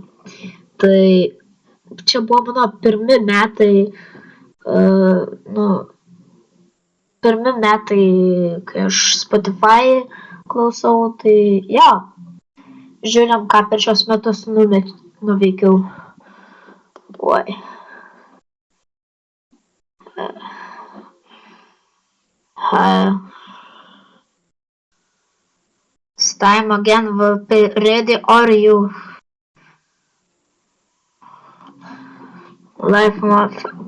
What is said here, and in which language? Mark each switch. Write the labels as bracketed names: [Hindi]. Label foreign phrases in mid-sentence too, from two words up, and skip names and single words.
[Lithuanian] Tai čia buvo mano pirmi metai, kai aš Spotify klausau, tai jo, žiūrim, ką per šios metus nuveikiau. Oi. [English] It's time again, ready are you? Life month.